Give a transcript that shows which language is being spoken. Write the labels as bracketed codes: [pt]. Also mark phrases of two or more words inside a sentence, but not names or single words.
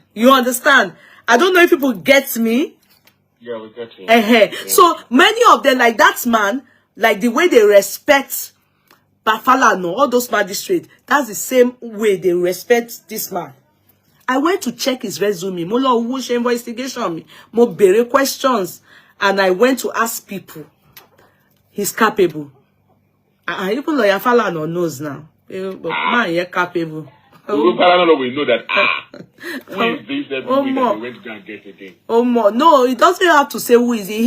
[en] You understand? I don't know if people get me. Yeah, we get you. Yeah. So many of them, like that man, like the way they respect Bafalano, all those magistrates, that's the same way they respect this man. I went to check his resume. [yo] Mo lo wo se investigation me. Mo bere [en] questions, and I went to ask people. He's capable. Even lawyer Falano knows now. But man, you're capable. Falano will know that. Who is this? That we went to go and get again. No, he doesn't have to say who is he.